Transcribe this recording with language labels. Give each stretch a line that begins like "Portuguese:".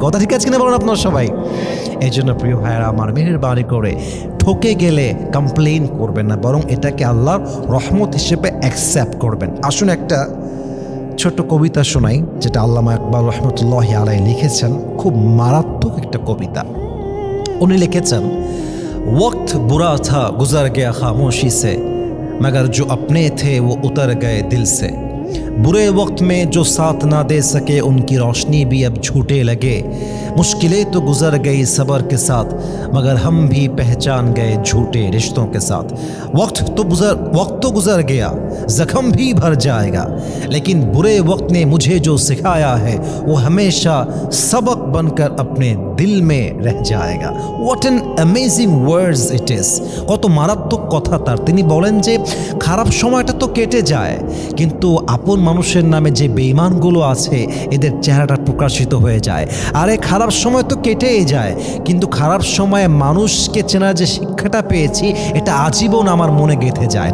Bangla: কথা ঠিক আছে কিনা বলেন আপনারা সবাই? এই জন্য প্রিয় ভাইয়েরা আমার, মেহেরবানি করে ঠকে গেলে কমপ্লেইন করবেন না, বরং এটাকে আল্লাহর রহমত হিসেবে অ্যাকসেপ্ট করবেন। আসুন একটা ছোট্ট কবিতা শোনাই, যেটা আল্লামা ইকবাল রহমতুল্লাহি আলাইহি লিখেছেন। খুব মারাত্মক একটা কবিতা।
Hindi: उन्हें लिखेचन, वक्त बुरा था गुजर गया खामोशी से, मगर जो अपने थे वो उतर गए दिल से। बुरे वक्त में जो साथ ना दे सके उनकी रोशनी भी अब झूठे लगे। मुश्किलें तो गुजर गई सब्र के साथ, मगर हम भी पहचान गए झूठे रिश्तों के साथ। वक्त तो गुजर गया, जख्म भी भर जाएगा, लेकिन बुरे वक्त ने मुझे जो सिखाया है वो हमेशा सबक बनकर अपने दिल में रह जाएगा।
English: What an amazing words it is.
Bangla: কত মারাত্মক কথা তার। তিনি বলেন যে খারাপ সময়টা তো কেটে যায়, কিন্তু আপন মানুষের নামে যে বেঈমানগুলো আছে এদের চেহারাটা প্রকাশিত হয়ে যায়। আরে খারাপ সময় তো কেটেই যায়, কিন্তু খারাপ সময়ে মানুষকে চেনার যে শিক্ষাটা পেয়েছি এটা আজীবন আমার মনে গেঁথে যায়।